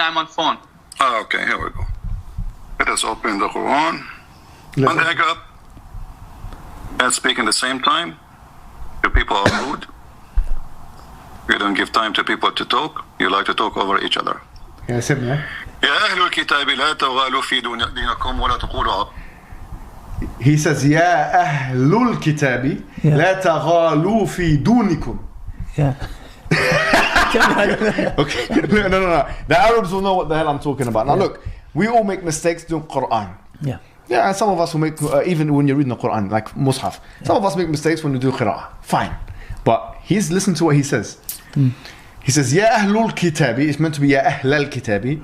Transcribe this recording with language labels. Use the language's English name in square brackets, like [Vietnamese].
[English] I'm on phone. Okay, here we go. Let us open the Quran. And hang up. And speak in the same time. You people are rude. You don't give time to people to talk. You like to talk over each other. [Arabic] يا سيدنا يا أهل الكتاب لا تغالوا في دينكم ولا تقولوا. [English] He says [Arabic] يا أهل الكتاب لا تغالوا في دونكم. [English] Yeah. Okay. No. The Arabs will know what the hell I'm talking about. Now look, we all make mistakes doing Quran. Yeah. Yeah, and some of us will make even when you're reading the Quran, like Mus'haf. Some of us make mistakes when we do Qira'ah. Fine, but listen to what he says. He says, Ya Ahlul Kitabi, it's meant to be Ya Ahlal Kitabi.